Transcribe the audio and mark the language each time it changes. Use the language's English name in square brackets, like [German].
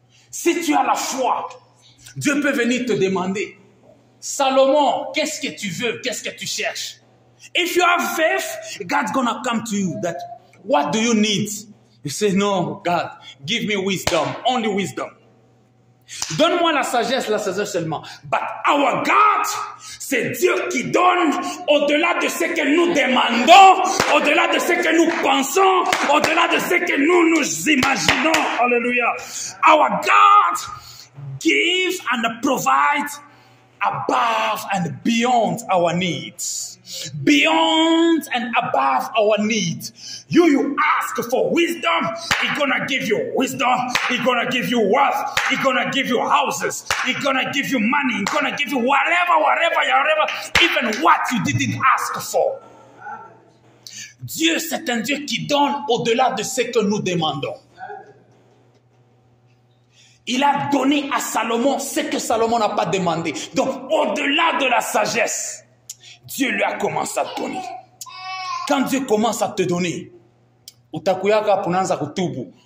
[French] Si tu as la foi, Dieu peut venir te demander, Salomon, qu'est-ce que tu veux, qu'est-ce que tu cherches? [English] If you have faith, God's gonna come to you. That what do you need? You say, no, God, give me wisdom, only wisdom. [French] Donne-moi la sagesse seulement. [English] But our God, [French] c'est Dieu qui donne au-delà de ce que nous demandons, au-delà de ce que nous pensons, au-delà de ce que nous imaginons. Hallelujah. [English] Our God gives and provides above and beyond our needs. Beyond and above our needs. You ask for wisdom, He's gonna give you wisdom, He's gonna give you wealth, He's gonna give you houses, He's gonna give you money, He's gonna give you whatever, even what you didn't ask for. [French] Dieu, c'est un Dieu qui donne au-delà de ce que nous demandons. Il a donné à Salomon ce que Salomon n'a pas demandé. Donc, au-delà de la sagesse, Dieu lui a commencé à donner. Quand Dieu commence à te donner, [Swahili] utakuyaka punaanza kutubu.